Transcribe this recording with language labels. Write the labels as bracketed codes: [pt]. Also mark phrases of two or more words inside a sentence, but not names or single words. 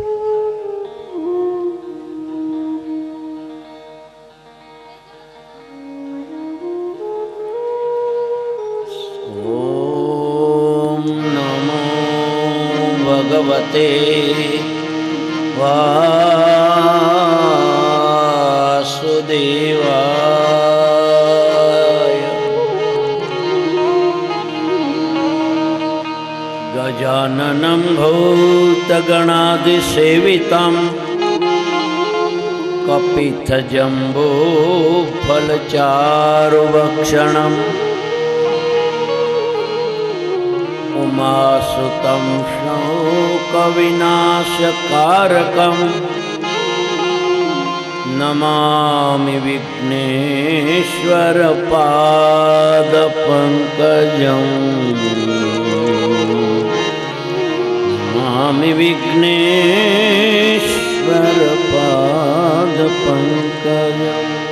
[sa] ઓમ નમો ભગવતે વાસુદેવાય। गजाननं भूतगणादिसेवितं कपित्थजम्बूफलचारुभक्षणं ઉમાસુતમ શોકવિનાશકારકમ નમામિ વિઘ્નેશ્વર પાદ પંકજમ નમામિ વિઘ્નેશ્વર પાદ પંકજમ।